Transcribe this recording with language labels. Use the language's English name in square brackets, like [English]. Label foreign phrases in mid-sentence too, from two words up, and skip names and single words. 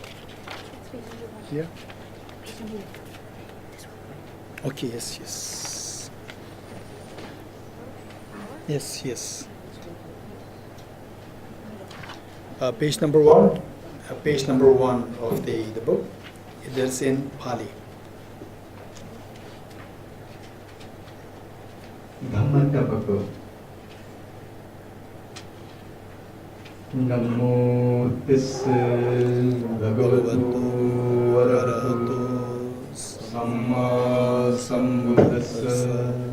[English] Here? Okay, yes, yes. Yes, yes. Page number 1. Page number 1 of the book. It is in Pali. [Pali] Dhammantapako. Namo tassa bhagavato arahato samma sambuddhassa.